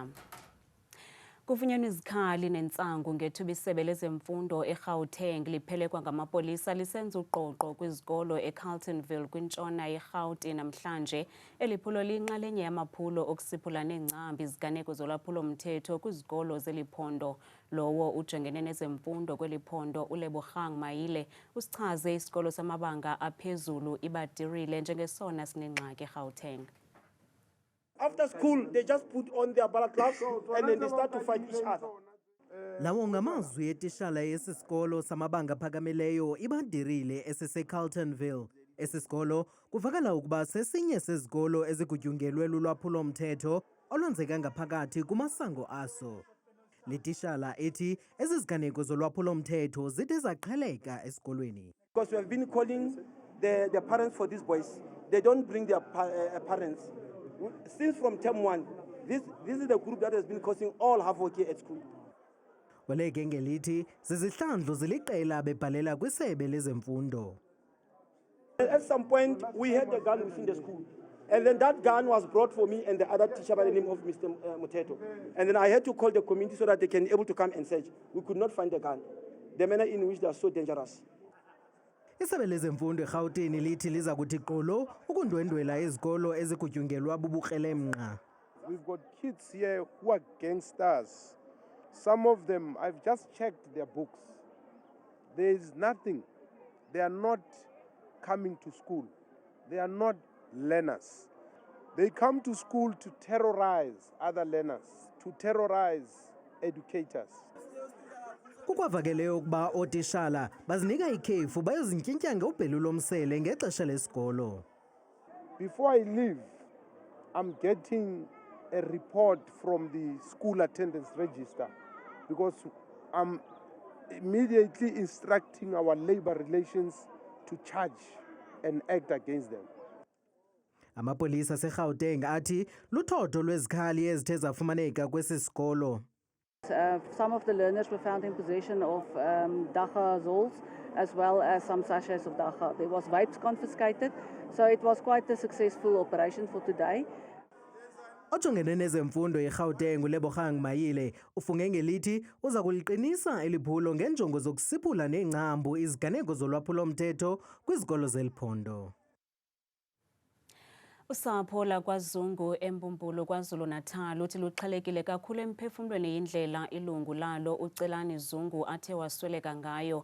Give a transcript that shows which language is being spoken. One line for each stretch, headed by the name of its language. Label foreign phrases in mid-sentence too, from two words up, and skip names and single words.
Xhosa: Kufunyenwe izikhali nentsangu ngethuba isebe lezemfundo eGauteng liphelekwa ngamapolisa lisenza uqoqo kwizikolo eCarltonville kwintshona yeGauteng namhlanje eliphulo liyinxalenye yamaphulo okusiphula neencambi iziganeko zolwaphulo mthetho kwizikolo zeliphondo. Lowo ujongene nezemfundo kweliphondo uLebogang Mayile usichaze isikolo samabanga aphezulu ibadirile njengesona sinengxaki eGauteng.
English: After school, they just put on their balaclavas and then they start to fight each other.
Xhosa: Lawo ngamazwi etishala yesisikolo samabanga phakamileyo ibadirile esiseCarltonville. Esisikolo kuvakala ukuba sesinye sezikolo ezigutyungelwe lulwaphulo mthetho olwenzeka ngaphakathi kumasango aso. Litishala ethi eziziganeko zolwaphulo mthetho zide zaqheleka esikolweni.
English: Because we have been calling the parents for these boys. They don't bring their parents. Since from term 1, this is the group that has been causing all havoc here at school.
Xhosa: Waleke ngelithi zizihlandlo ziliqela bebhalela kwisebe lezemfundo.
English: At some point, we had a gun within the school. And then that gun was brought for me and the other teacher by the name of Mr. Muteto. And then I had to call the community so that they can be able to come and search. We could not find the gun. The manner in which they are so dangerous.
Xhosa: Isebe lezemfundo eGauteng lithi liza kuthi qolo ukundwendwela izikolo ezigutyungelwa bubukrelemnqa.
English: We've got kids here who are gangsters. Some of them, I've just checked their books. There is nothing. They are not coming to school. They are not learners. They come to school to terrorize other learners, to terrorize educators.
Xhosa: Kukwavakeleyo ukuba otishala bazinika ikhefu bayozintyintya ngobhelu lomsele ngexesha lesikolo.
English: Before I leave, I'm getting a report from the school attendance register because I'm immediately instructing our labor relations to charge and act against them.
Xhosa: Amapolisa aseGauteng athi luthotho lwezikhali ezithe zafumaneka kwesi sikolo.
English: Some of the learners were found in possession of dagga as well as some sachets of dagga. There was vapes confiscated, so it was quite a successful operation for today.
Xhosa: Ojongene nezemfundo eGauteng uLebogang Mayile ufunge ngelithi uza kuliqinisa eliphulo ngenjongo zokusiphula neengcambu iziganeko zolwaphulo mthetho kwizikolo zeliphondo. Usapho lakwaZungu eMpumpulu KwaZulu-Natal uthi luxhelekile kakhulu emphefumlweni yindlela ilungu lalo uCelani Zungu athe wasweleka ngayo.